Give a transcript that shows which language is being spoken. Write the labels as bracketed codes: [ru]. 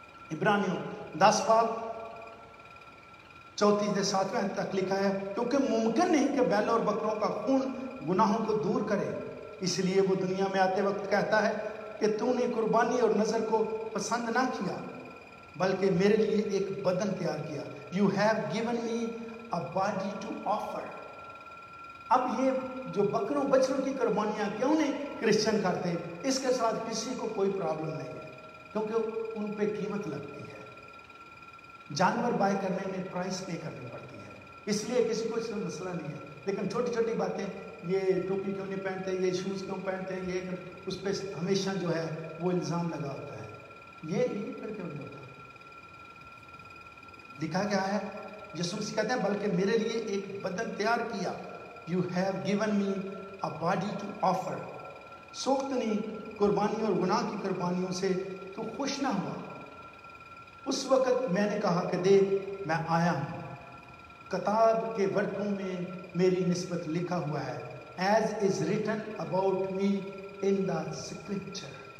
[ur] عبرانیوں 10 باب 34 سے 7 تک لکھا ہے، کیونکہ ممکن نہیں کہ بیل اور بکروں کا خون گناہوں کو دور کرے، اس لیے وہ دنیا میں آتے وقت کہتا ہے کہ تو نے قربانی اور نذر کو پسند نہ کیا بلکہ میرے لیے ایک بدن تیار کیا. [en] You have given me a body to offer. [ur] اب یہ جو بکروں بچڑوں کی قربانیاں کیوں نہیں کرسچن کرتے، اس کے ساتھ کسی کو کوئی پرابلم نہیں ہے، کیونکہ ان پہ قیمت لگتی ہے. جانور بائی کرنے میں پرائس پے کرنی پڑتی ہے، اس لیے کسی کو اس میں مسئلہ نہیں ہے. لیکن چھوٹی چھوٹی باتیں، یہ ٹوپی کیوں نہیں پہنتے، یہ شوز کیوں پہنتے ہیں، یہ اس پہ ہمیشہ جو ہے وہ الزام لگا ہوتا ہے. یہ پھر کیوں نہیں ہوتا؟ لکھا گیا ہے، یسوع مسیح کہتے ہیں بلکہ میرے لیے ایک بدن تیار کیا. [en] You have given me a body to offer. [ur] سوختنی قربانی اور گناہ کی قربانیوں سے تو خوش نہ ہوا. اس وقت میں نے کہا کہ دیکھ میں آیا ہوں، کتاب کے ورقوں میں میری نسبت لکھا ہوا ہے، [en] as is written about me in the scripture.